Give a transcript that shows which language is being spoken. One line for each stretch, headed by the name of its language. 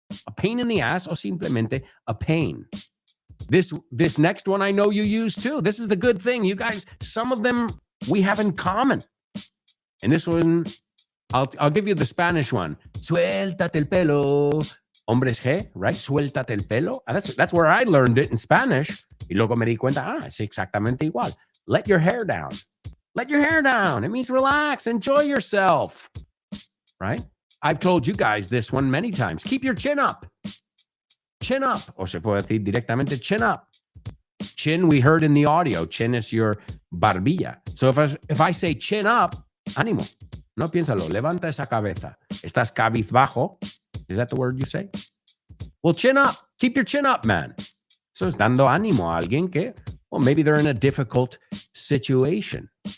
English: A pain in the ass, or simplemente a pain. This next one I know you use too. This is the good thing. You guys, some of them we have in common. And this one, I'll give you the Spanish one.
Spanish: Suéltate el pelo. Hombres G, right? Suéltate el pelo.
English: That's where I learned it in Spanish.
Spanish: Y luego me di cuenta, es exactamente igual.
English: Let your hair down. Let your hair down. It means relax, enjoy yourself, right? I've told you guys this one many times. Keep your chin up. Chin up.
Spanish: O se puede decir directamente chin up.
English: Chin, we heard in the audio. Chin is your barbilla. So if I say chin up, ánimo.
Spanish: No piénsalo. Levanta esa cabeza. Estás cabizbajo.
English: Is that the word you say? Well, chin up. Keep your chin up, man. So
Spanish: es dando ánimo a alguien que,
English: well, maybe they're in a difficult situation.